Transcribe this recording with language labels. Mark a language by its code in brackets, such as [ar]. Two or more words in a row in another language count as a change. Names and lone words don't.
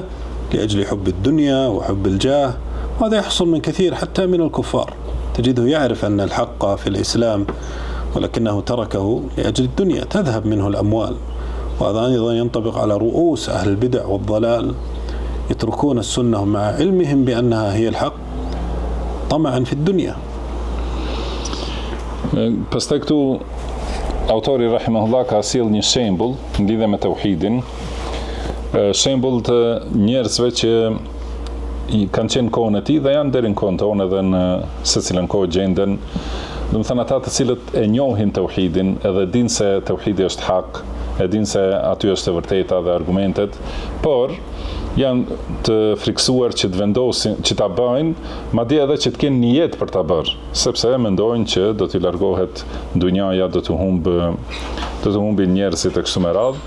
[ar] لأجل حب الدنيا وحب الجاه، وهذا يحصل من كثير حتى من الكفار، تجده يعرف أن الحق في الإسلام ولكنه تركه لأجل الدنيا، تذهب منه الأموال. وهذا أيضا ينطبق على رؤوس أهل البدع والضلال، يتركون السنة مع علمهم بأنها هي الحق طمعا في الدنيا. [sq] Pastaj këtu autori rahimahullah ka sjell një shembull lidhe me tauhidin, shembull të njerëzve që i kanë qenë kohën e tij dhe janë deri në kohën tonë edhe në secilën kohë gjenden, do të thënë ata të cilët e njohin tauhidin edhe dinë se tauhidi është hak, e dinë se aty është e vërteta dhe argumentet, por janë të friksuar që të vendosin, që ta bëjnë, madje edhe që të kenë nijet për ta bërë, sepse mendojnë që do t'i largohet dunjaja, do të humbin njerëzit e kështu me radhë.